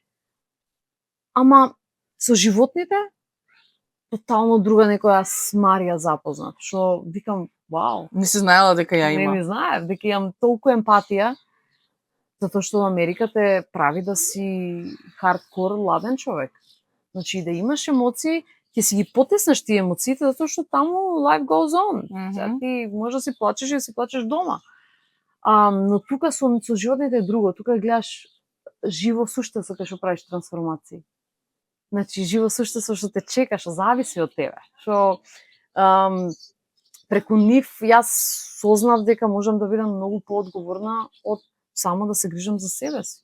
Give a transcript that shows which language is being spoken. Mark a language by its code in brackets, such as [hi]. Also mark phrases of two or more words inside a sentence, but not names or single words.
[mk] Ама со животните тотално друга некоја Марија запознат, што викам, вау. Не си знаела дека ја има. Не знаев, дека имам толку емпатија, затоа што Америка те прави да си хардкор ладен човек. Значи, да имаш емоции, ќе си ги потеснеш тие емоциите, затоа што таму [en] life goes on. [mk] Сега ти може да си плачеш и да си плачеш дома. Но тука со животните е друго. Тука гледаш живо суштество кај што правиш трансформации. Значи, живо суштество што те чека, што зависи од тебе. Што преку нив јас сознав дека можам да бидам многу поодговорна од само да се грижам за себе си.